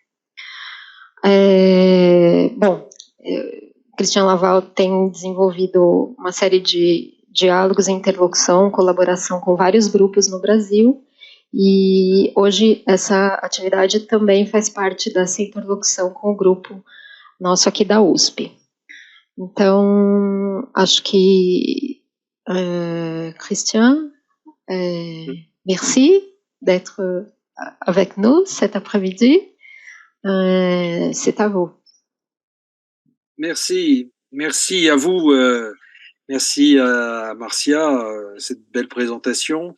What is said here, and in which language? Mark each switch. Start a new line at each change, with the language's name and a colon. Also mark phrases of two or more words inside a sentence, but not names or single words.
Portuguese: Christian Laval tem desenvolvido uma série de diálogos, interlocução, colaboração com vários grupos no Brasil, e hoje essa atividade também faz parte dessa interlocução com o grupo nosso aqui da USP. Então, acho que
French: Christian, merci d'être avec nous cet après-midi. C'est à vous. Merci à vous, merci à Marcia, cette belle présentation.